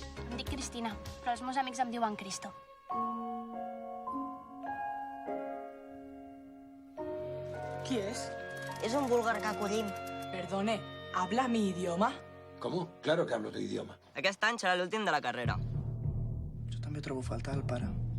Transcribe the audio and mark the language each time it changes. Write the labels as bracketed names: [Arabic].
[Catalan] Em dic Cristina, però els meus amics em diuen Cristo. Qui és? És un búlgar que acollim. [Spanish] Perdone, ¿habla mi idioma? ¿Cómo? Claro que hablo tu idioma. [Catalan] Aquest any serà l'últim de la carrera. Jo també trobo a faltar el pare.